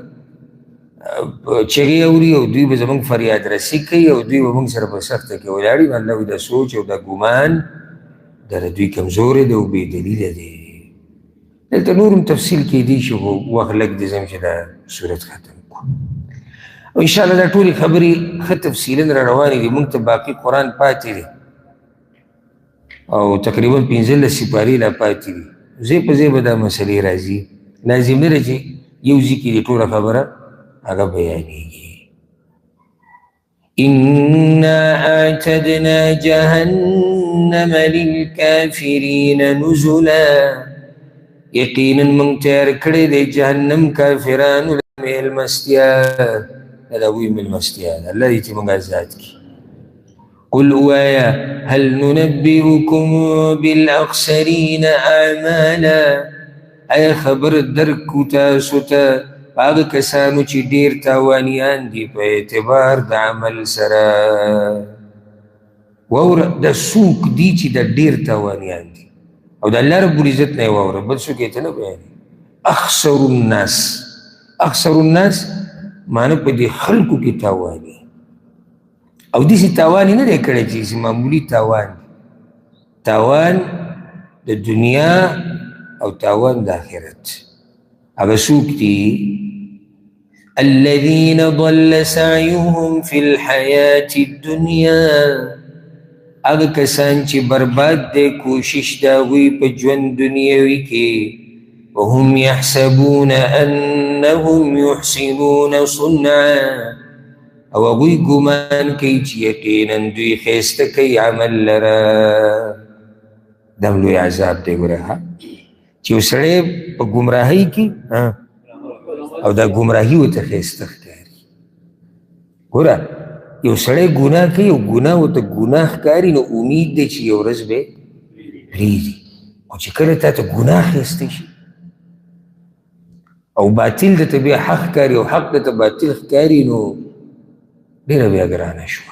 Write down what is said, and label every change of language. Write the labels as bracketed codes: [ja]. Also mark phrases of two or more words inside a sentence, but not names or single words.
[ps] چغې اوري او دوی به زموږ فریاد رسي کوي او دوی به موږ سره په سخته کې ولاړي الله وایي دا سوچ او دا ګمان دا د دوی کمزوری دی او بې دلیله دی دلته نور هم تفصیل کیدی شي خو وخت لږ دی ځم چې دا صورت ختم کړو او انشاءالله دا ټولې خبرې ښه تفصیلا را روانې دي موږ ته باقي قرآن پاتې دی او تقریبا 15 سپارې لا پاتې دي ځای په ځای به دا مسلې راځي لازم نه ده چې یو ځای کې دې ټوله خبره هغه بیانېږي [ar] انا اعتدنا جهنم للكافرین نزلا [ps] یقینا موږ تیار کړی دی جهنم کافرانو له میلمستیا دا وایي میلمستیا ده الله دې چې موږ آزاد کړي قل وایا [ar] هل ننبئكم بالاخسرین اعمالا [ps] ای خبر درکو تاسو ته هغه کسانو چې ډېر تاوانیان دي په اعتبار د عمل سره واوره د څوک دي چې د ډېر تاوانیان دي او د [ar] الله رب العزت [ps] نه یې واوره بل څوک یې ته نه بیانوي [ar] اخسر الناس [ps] معنی په دې خلکو کې تاواني او داسې تاوان یې نه دی کړی چې معمولي تاوان د دنیا او تاوان د آخرت هغه څوک دي [ar] الذين ضل سعيهم في الحياة الدنيا [ps] هغه کسان چې برباد دی کوشش د هغوی په ژوند دنیوي کې [ar] وهم يحسبون أنهم يحسنون صنعا [ps] او هغوی ګمان کوي چې یقینا دوی ښایسته کوي عمل لره دا هم لوی عذاب دی ګوره چې یو سړی په ګمراهۍ کې او دا ګمراهي ورته ښایسته ښکاري ګوره یو سړی ګناه کوي او ګناه ورته ګناه ښکاري نو امید دی چې یو ورځ به پرېږدي او چې کله تا ته ګناه ښایسته شي او باطل درته بیا حق ښکاري او حق درته باطل ښکاري نو ډېره بیا ګرانه شوه.